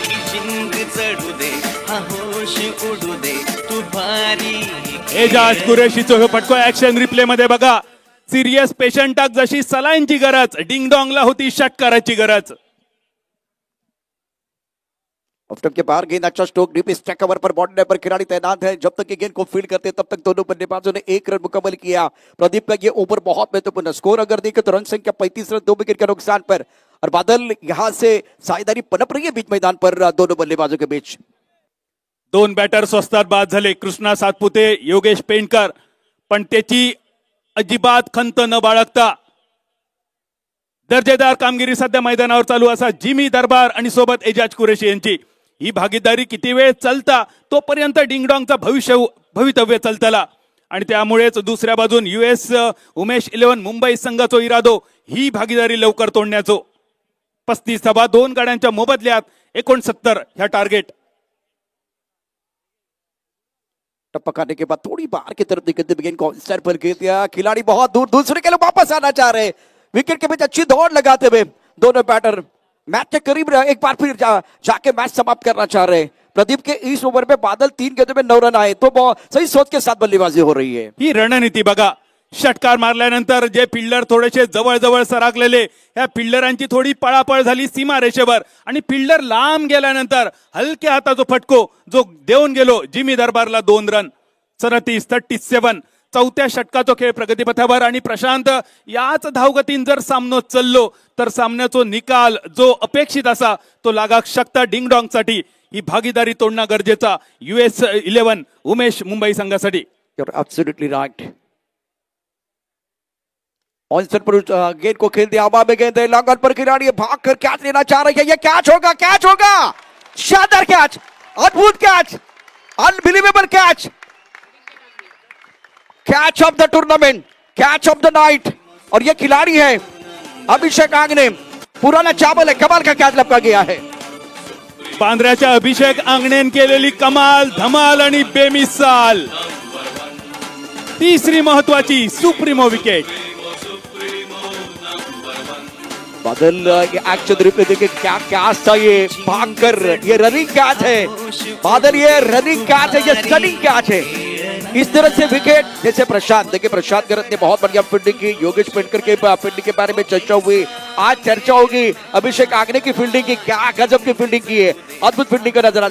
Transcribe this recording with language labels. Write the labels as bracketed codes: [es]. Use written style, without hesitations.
[mr] जिंग चढू दे, हा होश उडू दे, तू भारी. एजाज कुरैशीचो हे फटको ऍक्शन रिप्ले मध्ये बघा. सिरियस पेशंटाक जशी सलाईनची गरज, डिंगडॉंगला होती षटकाराची गरज. [hi] ऑफ स्टंप के बाहर गेंद, अच्छा स्ट्रोक, डीप स्ट्राइक कवर पर बॉडी लाइन पर खिलाड़ी तैनात है। जब तक ये गेंद को फील्ड करते तब तक दोनों बल्लेबाजों ने 1 रन मुकम्मल किया। प्रदीप का ये ओवर बहुत महत्वपूर्ण। स्कोर अगर देखें तो रन संख्या 35 रन, 2 विकेट के नुकसान पर। और बादल यहां से साझेदारी पनप रही है बीच मैदान पर दोनों बल्लेबाजों के बीच। [mr] 2 बॅटर स्वस्तात बाद झाले, कृष्णा सातपुते, योगेश पेंडकर, पण त्याची अजिबात खंत न बाळगता दर्जेदार कामगिरी सध्या मैदानावर चालू असा जिमी दरबार आणि सोबत एजाज कुरेशी यांची ही भागीदारी किती वेळ चालता तोपर्यंत डिंगडॉंगचा भवितव्य चालतला। आणि त्यामुळेच दुसऱ्या बाजून US उमेश 11 मुंबई संघाचो इरादो ही भागीदारी लवकर तोडण्याचो। 35 धावा 2 गाड्यांच्या मोबदल्यात 69 ह्या टार्गेट। [hi] टप्पा काटने के बाद थोड़ी बाहर की तरफ निकलते गेंद को स्टार पर गिर दिया। खिलाड़ी बहुत दूर दूसरे के लिए वापस आना चाह रहे, विकेट के बीच अच्छी दौड़ लगाते हुए दोनों बैटर मैच के करीब एक बार फिर जाके मैच समाप्त करना चाह रहे। प्रदीप के इस ओवर में बादल 3 गेंदों में 9 रन आए, तो सही सोच के साथ बल्लेबाजी हो रही है। [mr] ही रणनीती बघा, षटकार मारल्यानंतर जे फिल्डर थोडेसे जवळ जवळ सरकलेले ह्या फिल्डरांची थोडी पळापळ झाली सीमा रेषेवर आणि फिल्डर लांब गेल्यानंतर हलक्या हाताचा फटको जो देऊन गेलो जिमी दरबारला 2 रन। 37 चौथ्या षटकाचा खेळ प्रगतीपथावर आणि प्रशांत याच धावगतीन जर सामनो चाललो तर सामन्याचा निकाल जो अपेक्षित असा तो लागाक शकता डिंगडॉंगसाठी। ही भागीदारी तोडणं गरजेचा US 11 उमेश मुंबई संघासाठी। [en] You're absolutely right. [hi] ऑनसेट पर गेंद को खेल दिया, हवा में गेंद है, लॉन्ग ऑन पर खिलाड़ी भाग कर कैच लेना चाह रही है। ये कैच होगा, कैच होगा, शानदार कैच, अद्भुत catch, [en] Unbelievable catch, catch of the tournament, catch of the night. [hi] और ये खिलाड़ी है अभिषेक आंगणे, पुराना चावल है, कमाल का कैच लपका गया है। [mr] पांढऱ्याच्या अभिषेक आंगणेन केलेली कमाल धमाल आणि बेमिसाल तिसरी महत्वाची सुप्रीमो विकेट। [hi] बादल ये एक्शन रिप्ले देखिए, क्या कैच था ये, भागकर ये रनिंग कैच है। बादल ये रनिंग कैच है, ये स्टनिंग कैच है। इस तरह से विकेट जैसे प्रशांत, देखिए प्रशांत गरत ने बहुत बढ़िया फील्डिंग की, योगेश पेंडकर के फील्डिंग के बारे में चर्चा हुई, आज चर्चा होगी अभिषेक आंगणे की फील्डिंग की, क्या गजब की फील्डिंग की है, अद्भुत फील्डिंग का नजर।